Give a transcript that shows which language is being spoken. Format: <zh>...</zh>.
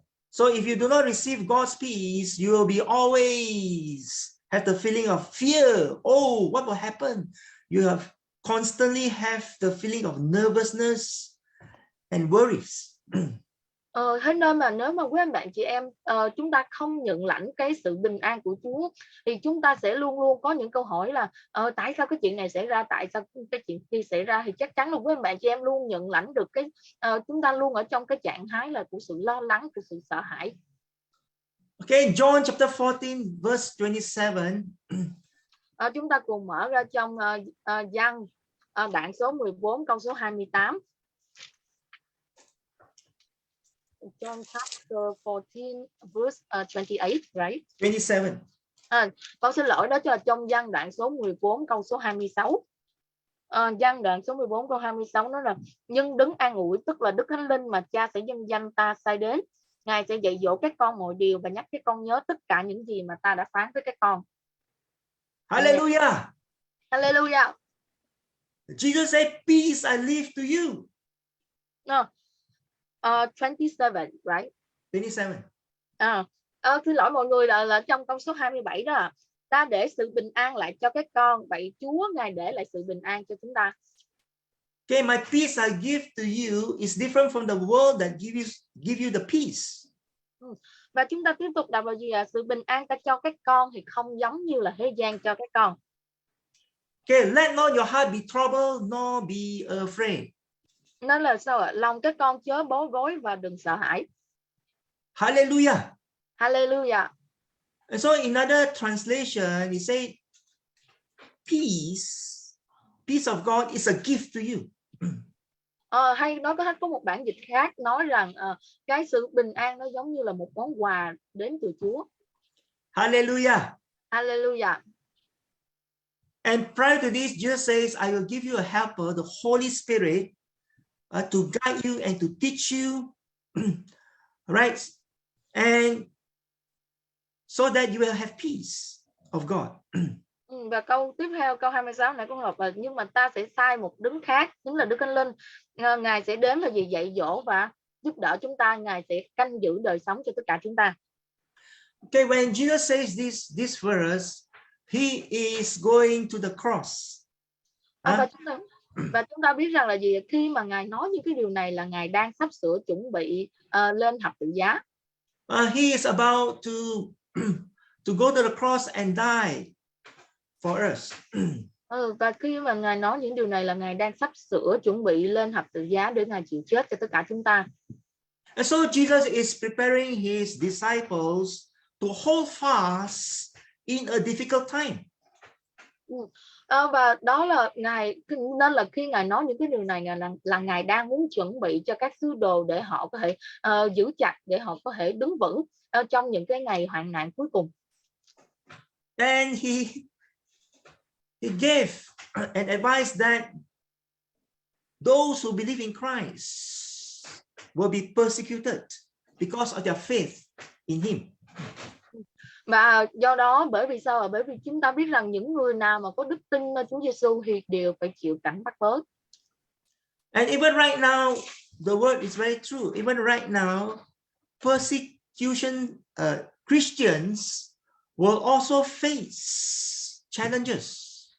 <en>So if you do not receive God's peace, you will be always have the feeling of fear. Oh, what will happen? You have constantly have the feeling of nervousness and worries.</en> <vi>Thế nên mà nếu mà quý anh bạn chị em chúng ta không nhận lãnh cái sự bình an của Chúa thì chúng ta sẽ luôn luôn có những câu hỏi là tại sao cái chuyện này xảy ra, tại sao cái chuyện kia xảy ra, thì chắc chắn là quý anh bạn chị em luôn nhận lãnh được cái chúng ta luôn ở trong cái trạng thái là của sự lo lắng, của sự sợ hãi.</vi> <en>Okay, John chapter 14 verse 27.</en> <vi>Chúng ta cùng mở ra trong Giăng đoạn số 14 câu số 28.</vi> <en>John chapter 14 verse 28, right? 27.</en> <vi>Con xin lỗi, đó là trong Giăng đoạn số 14 câu số 26. Giăng đoạn số 14 câu 26 nói là nhưng đấng an ủi, tức là Đức Thánh Linh mà Cha sẽ nhân danh ta sai đến, Ngài sẽ dạy dỗ các con mọi điều và nhắc các con nhớ tất cả những gì mà ta đã phán với các con. Hallelujah. Hallelujah.</vi> <en>Jesus said, peace I leave to you. No. 27, right? 27.</en> <vi>Xin lỗi mọi người, là trong câu số 27 đó. Ta để sự bình an lại cho các con, vậy Chúa Ngài để lại sự bình an cho chúng ta.</vi> <en>Okay, my peace I give to you is different from the world that give you the peace.</en> <vi>Và chúng ta tiếp tục đọc là gì? Sự bình an ta cho các con thì không giống như là thế gian cho các con.</vi> <en>Okay, let not your heart be troubled, nor be afraid.</en> <vi>Nên là sao ạ? Lòng các con chớ bối rối và đừng sợ hãi. Hallelujah. Hallelujah.</vi> <en>And so in another translation, it say, peace of God is a gift to you.</en> <vi>Hay nó có một bản dịch khác nói rằng cái sự bình an nó giống như là một món quà đến từ Chúa. Hallelujah. Hallelujah.</vi> <en>And prior to this, Jesus says, I will give you a helper, the Holy Spirit, to guide you and to teach you, right? And so that you will have peace of God.</en> <vi>Và câu tiếp theo, câu 26 này cũng đọc là nhưng mà ta sẽ sai một đấng khác, chính là Đức Thánh Linh. Ngài sẽ đến và dạy dỗ và giúp đỡ chúng ta. Ngài sẽ canh giữ đời sống cho tất cả chúng ta.</vi> <en>Okay, when Jesus says this verse, he is going to the cross.</en> <vi>Và chúng ta biết rằng là gì, khi mà Ngài nói những cái điều này là Ngài đang sắp sửa chuẩn bị lên thập tự giá.</vi> <en>He is about to go to the cross and die for us.</en> <vi>Và khi mà Ngài nói những điều này là Ngài đang sắp sửa chuẩn bị lên thập tự giá để Ngài chịu chết cho tất cả chúng ta.</vi> <en>And so Jesus is preparing his disciples to hold fast in a difficult time.</en> <vi>Và đó là Ngài, nên là khi Ngài nói những cái điều này là Ngài đang muốn chuẩn bị cho các sứ đồ để họ có thể giữ chặt, để họ có thể đứng vững trong những cái ngày hoạn nạn cuối cùng.</vi> <en>And he gave an advice that those who believe in Christ will be persecuted because of their faith in him.</en> <vi>Và do đó, bởi vì sao ạ? Bởi vì chúng ta biết rằng những người nào mà có đức tin nơi Chúa Giêsu thì đều phải chịu cảnh bắt bớ.</vi> <en>And even right now, the word is very true. Even right now, persecution Christians will also face challenges.</en>